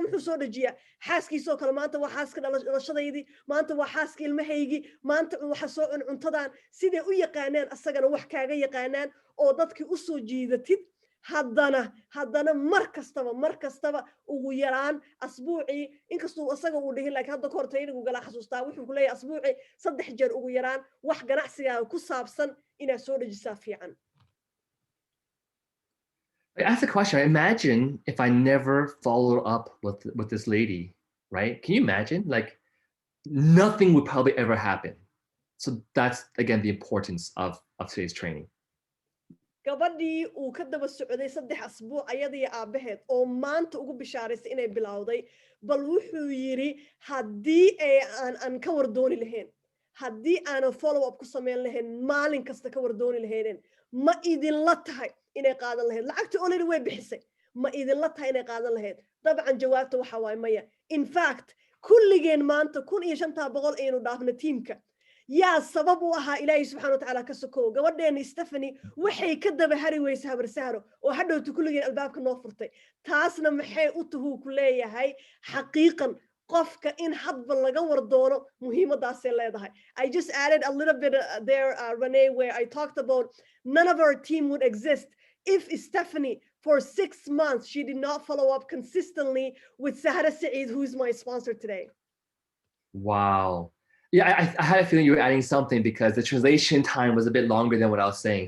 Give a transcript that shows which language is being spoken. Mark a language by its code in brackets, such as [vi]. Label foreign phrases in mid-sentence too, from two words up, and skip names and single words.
[so] muxuu soo dhajiyaa xaaskiisoo kale maanta waa xaaska dhalashadaydii maanta waa xaaska ilmahaygi maanta waxa soo cuntadan sidee u yaqaanaan asagana wax kaaga yaqaanaan oo dadkii u soo jiidatid haddana mar kastaba ugu yaraan asbuucii inkastoo asaga uu dhihin laakiin hadda koorta inagu gala xasuustaa wuxuu ku leeyahay asbuucii 3 jeer ugu yaraan wax ganacsiga ku saabsan inaad soo dhajisaa fiican [en] I asked a question. Imagine if I never followed up with this lady, right? Can you imagine? Like nothing would probably ever happen. So that's again the importance of today's training. [so] gabadhii uu ka daba socday 3 asbuuc ayadii aabaheed oo maanta ugu bishaaraysay inay bilowday bal wuxuu yiri haddii aan ka wardooni lahayn haddii aan [en] follow up [so] ku sameyn lahayn maalin kasta ka wardooni lahayn ma idin la tahay inay qaadan lahayd lacagta already way bixisay ma idin la tahay inay qaadan lahayd dabcan jawaabta waxa waay maya [en] in fact [so] kulligeen maanta 1500 aynu dhaafna tiimka yaa sabab u ahaa ilaahay [ar] سبحانه وتعالى [so] ka sokow gabadheena Stephanie waxay ka daba hari weysay habar sahro oo hadhowtu kulligeen albaabka noo furtay taasna maxay u tuhuu ku leeyahay xaqiiqan qofka in hadba laga wardoono muhiimadaas ay leedahay [en] I just added a little bit there Rene where I talked about none of our team would exist if Stephanie for 6 months she did not follow up consistently with Sahara Saeed who is my sponsor today. Wow. Yeah, I had a feeling you were adding something because the translation time was a bit longer than what I was saying.